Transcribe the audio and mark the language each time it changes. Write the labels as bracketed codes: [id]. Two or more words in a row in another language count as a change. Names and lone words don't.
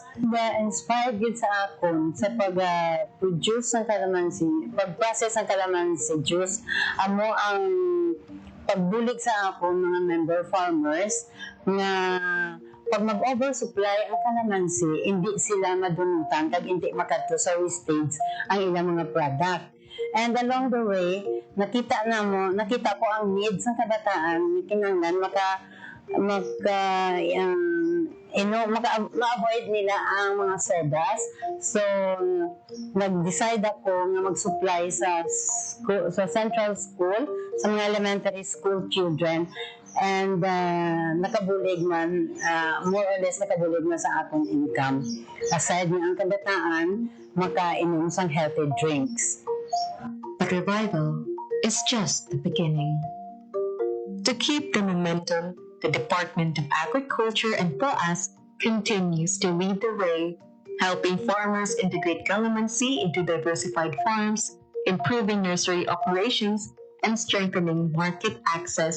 [hil] Na-inspired gid sa akon sa pag-produce ng kalamansi, pag-process ng kalamansi juice. Amo ang pagbulig sa ako mga [en] member farmers [hil] nga pag mag-oversupply ang kalamansi, hindi sila madunutan kag hindi makadto sa wastage ang ilang mga product. [en] And along the way, [hil] nakita ko ang needs ng kabataan, kinahanglan ma-avoid nila ang mga sodas. So, nag-decide ako nga mag-supply sa [en] central school, [hil] sa mga [en] elementary school children. [hil] And nakabulig man, [en] more or less [hil] nakabulig man sa akong income. Aside na ang kabataan, makainom sang [en] healthy drinks. But revival is just the beginning. To keep the momentum, the Department of Agriculture and POAS continues to lead the way, helping farmers integrate calamansi into diversified farms, improving nursery operations, and strengthening market access.